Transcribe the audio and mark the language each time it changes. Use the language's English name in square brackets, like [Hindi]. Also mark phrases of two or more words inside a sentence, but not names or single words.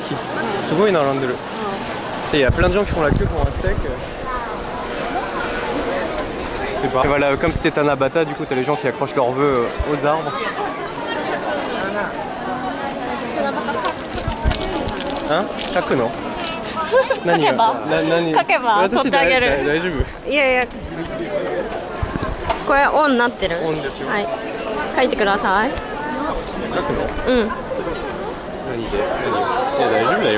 [French] Souvent, il y en a de. Il y a plein de gens qui font la queue pour un steak. Je sais pas. Et voilà, comme c'était Tanabata, du coup, t'as les gens qui accrochent leurs vœux aux arbres. Hein? [Japanese] 書くの？何が？書けば？書けば取ってあげる。大丈夫？いやいや。これオンになってる。オンですよ。はい。書いてください。書くの？うん。何で？いや大丈夫だよ。